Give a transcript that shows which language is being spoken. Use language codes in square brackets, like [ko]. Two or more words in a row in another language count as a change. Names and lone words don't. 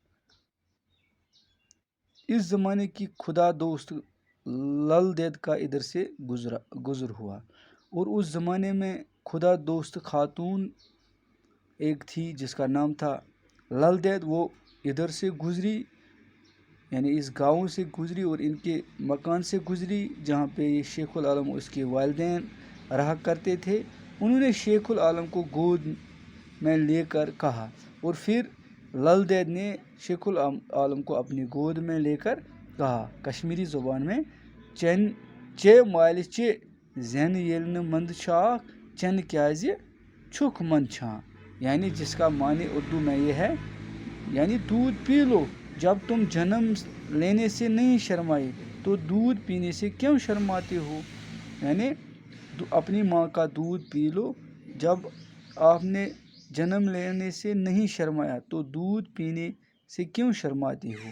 [ur] اس زمانے کی خدا دوست لل دید کا ادھر سے گزر ہوا، اور اس زمانے میں خدا دوست خاتون ایک تھی جس کا نام تھا لل دید، وہ ادھر سے گزری، یعنی اس گاؤں سے گزری اور ان کے مکان سے گزری جہاں پہ یہ شیخ العالم اور اس کے والدین رہا کرتے تھے۔ انہوں نے شیخ العالم کو گود میں لے کر کہا، اور پھر لل دید نے شیخ العالم کو اپنی گود میں لے کر کہا کشمیری زبان میں، [ks] چے مالہِ چے زین ییٚلہِ نہٕ مند چھاکھ چن کیازِ چھُکھ من چھان، [ur] یعنی جس کا معنی اردو میں یہ ہے، یعنی دودھ پی لو، جب تم جنم لینے سے نہیں شرمائے تو دودھ پینے سے کیوں شرماتے ہو، یعنی اپنی ماں کا دودھ پی لو، جب آپ نے جنم لینے سے نہیں شرمایا تو دودھ پینے سے کیوں شرماتے ہو۔